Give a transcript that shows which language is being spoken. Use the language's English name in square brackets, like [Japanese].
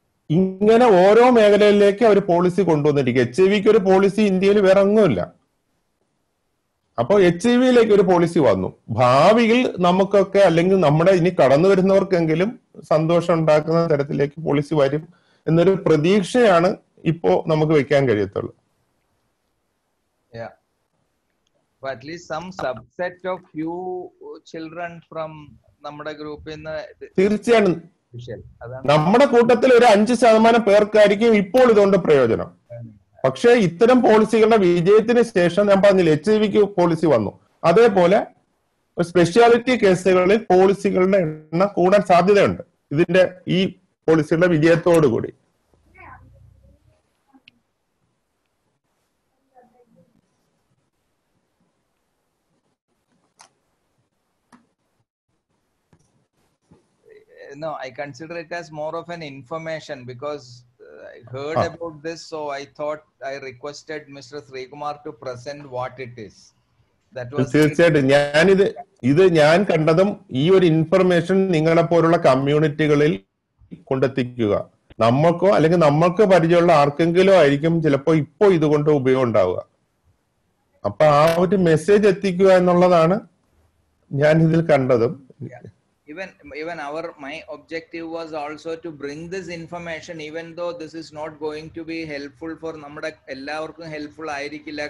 [Malayalam] ഇങ്ങനെ ഓരോ മേഖലയിലേക്ക് അവർ പോളിസി കൊണ്ടുവന്നിരിക്കുക. HIV ഒരു പോളിസി ഇന്ത്യയിൽ വേറെ ഒന്നുമില്ല. അപ്പൊ HIV ഒരു പോളിസി വന്നു. ഭാവിയിൽ നമുക്കൊക്കെ, അല്ലെങ്കിൽ നമ്മുടെ ഇനി കടന്നു വരുന്നവർക്കെങ്കിലും സന്തോഷം ഉണ്ടാക്കുന്ന തരത്തിലേക്ക് പോളിസി വരും എന്നൊരു പ്രതീക്ഷയാണ് ഇപ്പോ നമുക്ക് വെക്കാൻ കഴിയത്തുള്ളൂ. [English] Yeah. But at least some subset of few children from [Malayalam] നമ്മുടെ ഗ്രൂപ്പിൽ നിന്ന് തീർച്ചയായും അതാണ് നമ്മുടെ കൂട്ടത്തിൽ ഒരു 5% പേർക്കായിരിക്കും ഇപ്പോൾ ഇതുകൊണ്ട് പ്രയോജനം. പക്ഷേ ഇത്തരം പോളിസികളുടെ വിജയത്തിന് ശേഷം ഞാൻ പറഞ്ഞില്ല HIV പോളിസി വന്നു, അതേപോലെ സ്പെഷ്യാലിറ്റി കേസുകളിൽ പോളിസികളുടെ എണ്ണം കൂടാൻ സാധ്യതയുണ്ട് ഇതിന്റെ ഈ പോളിസിയുടെ വിജയത്തോടു കൂടി. [English] No, I consider it as more of an information because I heard about this, so I thought I requested Mr. Srikumar to present what it is. That was [Malayalam] തീർച്ചയായിട്ടും ഞാൻ കണ്ടതും ഈ ഒരു ഇൻഫർമേഷൻ നിങ്ങളെ പോലുള്ള കമ്മ്യൂണിറ്റികളിൽ കൊണ്ടെത്തിക്കുക. നമ്മൾക്കോ അല്ലെങ്കിൽ നമ്മൾക്ക് പരിചയമുള്ള ആർക്കെങ്കിലും ആയിരിക്കും ചിലപ്പോ ഇപ്പോ ഇതുകൊണ്ട് ഉപയോഗം ഉണ്ടാവുക. അപ്പൊ ആ ഒരു മെസ്സേജ് എത്തിക്കുക എന്നുള്ളതാണ് ഞാൻ ഇതിൽ കണ്ടതും. [English] Even my objective was also to bring this information, even though this is not going to be helpful for [Malayalam] നമ്മുടെ എല്ലാവർക്കും ഹെൽപ്ഫുൾ ആയിരിക്കില്ല.